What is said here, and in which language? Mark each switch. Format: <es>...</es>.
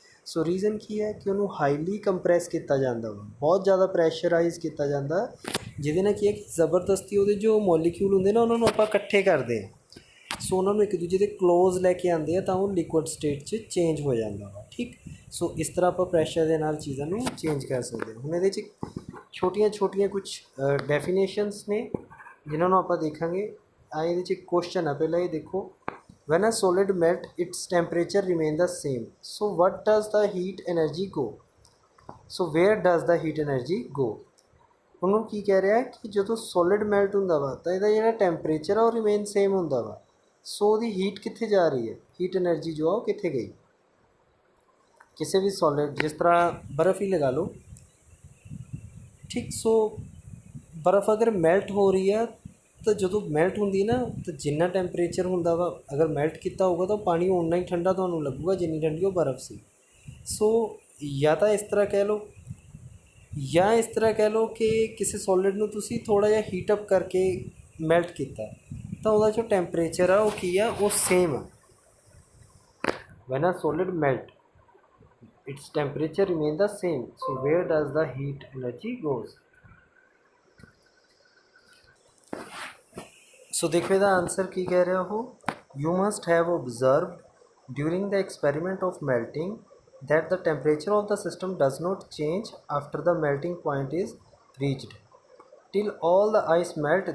<pa>ਸੋ reason ਕੀ ਹੈ ਕਿ ਉਹਨੂੰ ਹਾਈਲੀ ਕੰਪਰੈਸ ਕੀਤਾ ਜਾਂਦਾ ਵਾ, ਬਹੁਤ ਜ਼ਿਆਦਾ ਪ੍ਰੈਸ਼ਰਾਈਜ਼ ਕੀਤਾ ਜਾਂਦਾ, ਜਿਹਦੇ ਨਾਲ ਕੀ ਹੈ ਕਿ ਜ਼ਬਰਦਸਤੀ ਉਹਦੇ ਜੋ ਮੋਲੀਕਿਊਲ ਹੁੰਦੇ ਨਾ ਉਹਨਾਂ ਨੂੰ ਆਪਾਂ ਇਕੱਠੇ ਕਰਦੇ ਹਾਂ। ਸੋ ਉਹਨਾਂ ਨੂੰ ਇੱਕ ਦੂਜੇ ਦੇ ਕਲੋਜ਼ ਲੈ ਕੇ ਆਉਂਦੇ ਆ ਤਾਂ ਉਹ ਲਿਕੁਅਡ ਸਟੇਟ 'ਚ ਚੇਂਜ ਹੋ ਜਾਂਦਾ ਵਾ। ਠੀਕ, ਸੋ ਇਸ ਤਰ੍ਹਾਂ ਆਪਾਂ ਪ੍ਰੈਸ਼ਰ ਦੇ ਨਾਲ ਚੀਜ਼ਾਂ ਨੂੰ ਚੇਂਜ ਕਰ ਸਕਦੇ ਹਾਂ। ਹੁਣ ਇਹਦੇ 'ਚ ਛੋਟੀਆਂ ਛੋਟੀਆਂ ਕੁਛ ਡੈਫੀਨੇਸ਼ਨਸ ਨੇ ਜਿਨ੍ਹਾਂ ਨੂੰ ਆਪਾਂ ਦੇਖਾਂਗੇ। ਇਹਦੇ 'ਚ ਇੱਕ ਕੁਐਸਚਨ ਆ, ਪਹਿਲਾਂ ਇਹ ਦੇਖੋ,</pa> <en>when a solid melt its temperature remain the same, so what does the heat energy go, so where does the heat energy go।</en> <pa>ਉਹਨੂੰ ਕੀ ਕਹਿ ਰਿਹਾ ਕਿ ਜਦੋਂ ਸੋਲਿਡ ਮੈਲਟ ਹੁੰਦਾ ਵਾ ਤਾਂ ਇਹਦਾ ਜਿਹੜਾ ਟੈਂਪਰੇਚਰ ਆ ਉਹ ਰਿਮੇਨ ਸੇਮ ਹੁੰਦਾ ਵਾ, ਸੋ ਉਹਦੀ ਹੀਟ ਕਿੱਥੇ ਜਾ ਰਹੀ ਹੈ, ਹੀਟ ਐਨਰਜੀ ਜੋ ਆ ਉਹ ਕਿੱਥੇ ਗਈ। ਕਿਸੇ ਵੀ ਸੋਲਿਡ, ਜਿਸ ਤਰ੍ਹਾਂ ਬਰਫ਼ ਹੀ ਲਗਾ ਲਓ, ਠੀਕ, ਸੋ ਬਰਫ਼ ਅਗਰ ਮੈਲਟ ਹੋ ਰਹੀ ਆ ਤਾਂ ਜਦੋਂ ਮੈਲਟ ਹੁੰਦੀ ਨਾ ਤਾਂ ਜਿੰਨਾ ਟੈਂਪਰੇਚਰ ਹੁੰਦਾ ਵਾ, ਅਗਰ ਮੈਲਟ ਕੀਤਾ ਹੋਊਗਾ ਤਾਂ ਪਾਣੀ ਓਨਾ ਹੀ ਠੰਡਾ ਤੁਹਾਨੂੰ ਲੱਗੂਗਾ ਜਿੰਨੀ ਠੰਡੀ ਉਹ ਬਰਫ਼ ਸੀ। ਸੋ ਜਾਂ ਤਾਂ ਇਸ ਤਰ੍ਹਾਂ ਕਹਿ ਲਓ, ਜਾਂ ਇਸ ਤਰ੍ਹਾਂ ਕਹਿ ਲਓ ਕਿ ਕਿਸੇ ਸੋਲਿਡ ਨੂੰ ਤੁਸੀਂ ਥੋੜ੍ਹਾ ਜਿਹਾ ਹੀਟ ਅਪ ਕਰਕੇ ਮੈਲਟ ਕੀਤਾ ਤਾਂ ਉਹਦਾ ਜੋ ਟੈਂਪਰੇਚਰ ਆ ਉਹ ਕੀ ਆ, ਉਹ ਸੇਮ ਆ।</pa> <en>When a solid melt its temperature remain the same, so where does the heat energy goes.</en> <pa>ਸੋ ਦੇਖੋ ਇਹਦਾ ਆਨਸਰ ਕੀ ਕਹਿ ਰਿਹਾ ਉਹ,</pa> <en>You must have observed during the experiment of melting that the temperature of the system does not change after the melting point is reached till all the ice melt.</en>